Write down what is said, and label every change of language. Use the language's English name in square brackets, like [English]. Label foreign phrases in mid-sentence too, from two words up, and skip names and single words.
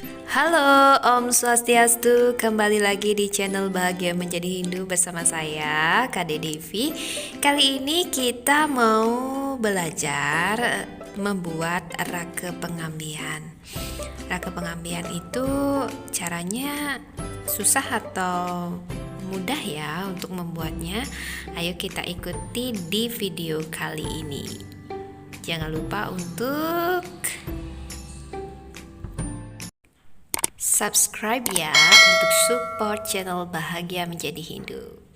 [Indonesian] Halo [Balinese] Om Swastiastu, [Indonesian] kembali lagi di channel Bahagia Menjadi Hindu bersama saya Kade Devi. Kali ini kita mau belajar membuat raka pengambian. Raka pengambian itu caranya susah atau mudah ya untuk membuatnya? Ayo kita ikuti di video kali ini. Jangan lupa untuk subscribe ya untuk support channel Bahagia Menjadi Hindu.